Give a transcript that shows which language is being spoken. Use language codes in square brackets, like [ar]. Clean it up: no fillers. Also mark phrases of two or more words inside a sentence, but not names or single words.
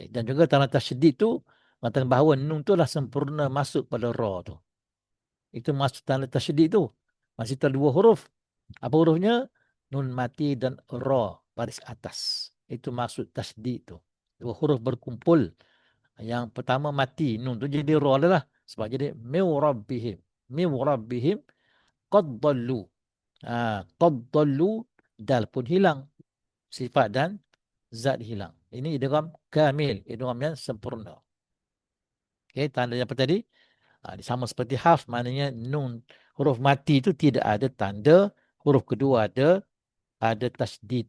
[ms] Dan juga tanda tasydid tu mengatakan bahawa nun tu dah sempurna masuk pada ra tu. Itu maksud tanda tasydid tu. Masih ada dua huruf. Apa hurufnya? Nun mati dan ra baris atas. Itu maksud tasydid tu. Dua huruf berkumpul. Yang pertama mati, nun tu jadi ra lah. Sebab jadi [ar] من ربهم. من ربهم قد ضلوا. قد ضلوا, [ms] dal pun hilang. Sifat dan zat hilang. Ini [ar] إدغام كامل, [ms] idgham yang sempurna. Okey, tanda apa tadi? Sama seperti hafs, maknanya nun huruf mati itu tidak ada tanda, huruf kedua ada tasydid.